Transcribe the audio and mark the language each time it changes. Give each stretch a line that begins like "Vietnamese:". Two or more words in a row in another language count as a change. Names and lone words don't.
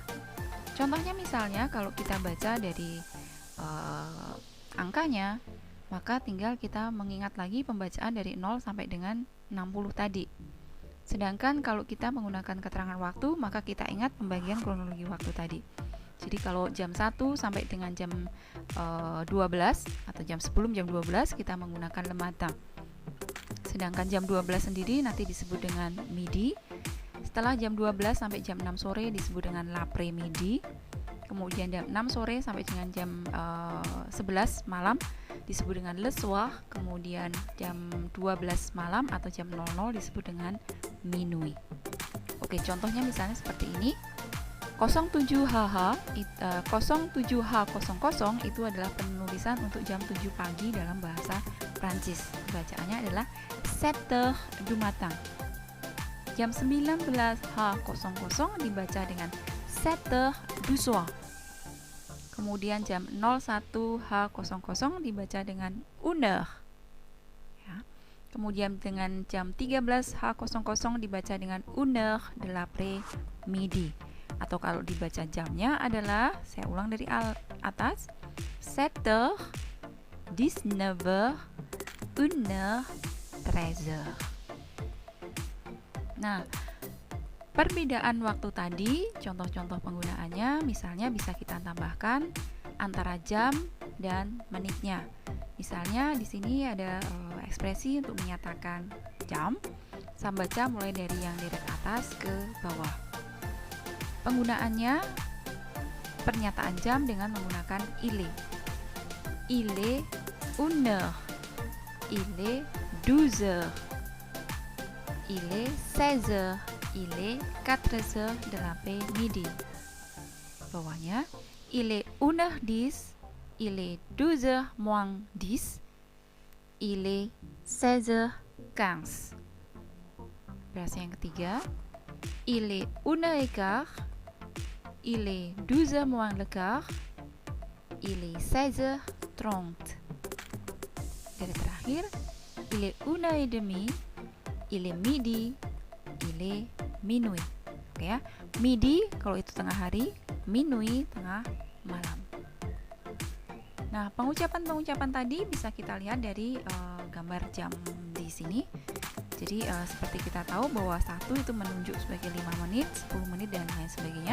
Indonesian: Contohnya misalnya kalau kita baca dari angkanya, maka tinggal kita mengingat lagi pembacaan dari 0 sampai dengan 60 tadi. Sedangkan kalau kita menggunakan keterangan waktu, maka kita ingat pembagian kronologi waktu tadi. Jadi kalau jam 1 sampai dengan jam 12 atau jam sebelum jam 12 kita menggunakan
French: le matin.
Indonesian: Sedangkan jam 12 sendiri nanti disebut dengan midi. Setelah jam 12 sampai jam 6 sore disebut dengan
French: l'après-midi.
Indonesian: Kemudian jam 6 sore sampai dengan jam 11 malam disebut dengan
French: le soir.
Indonesian: Kemudian jam 12 malam atau jam 00 disebut dengan minuit. Oke, contohnya misalnya seperti ini. 07HH 07H00 itu adalah penulisan untuk jam 7 pagi dalam bahasa Prancis. Bacaannya adalah
French: 7h du matin.
Indonesian: Jam 19H00 dibaca dengan
French: 7h du soir.
Indonesian: Kemudian jam 01H00 dibaca dengan 1h. Ya. Kemudian dengan jam 13H00 dibaca dengan
French: 1h de l'après-midi.
Indonesian: Atau kalau dibaca jamnya adalah, saya ulang dari atas, 7h, 19h, 1h, 13h. Nah, perbedaan waktu tadi, contoh-contoh penggunaannya, misalnya bisa kita tambahkan antara jam dan menitnya. Misalnya di sini ada ekspresi untuk menyatakan jam. Saya baca mulai dari yang dari atas ke bawah. Penggunaannya, pernyataan jam dengan menggunakan
French: il est. Il est 1h. Il est 12h. Il est 16h. Il est 4h de l'après-midi. Bawahnya, il est 1h10. Il est 12h moins 10. Il est 16h15.
Indonesian: Frase yang ketiga,
French: il est 1h15. Il est 12h moins le quart. il est 16h30.
Indonesian: Dari terakhir,
French: il est 1h30, il est midi, il est minuit.
Indonesian: Oke ya, midi kalau itu tengah hari, minuit tengah malam. Nah, pengucapan-pengucapan tadi bisa kita lihat dari gambar jam di sini. Jadi seperti kita tahu bahwa 1 itu menunjuk sebagai 5 menit, 10 menit dan lain sebagainya.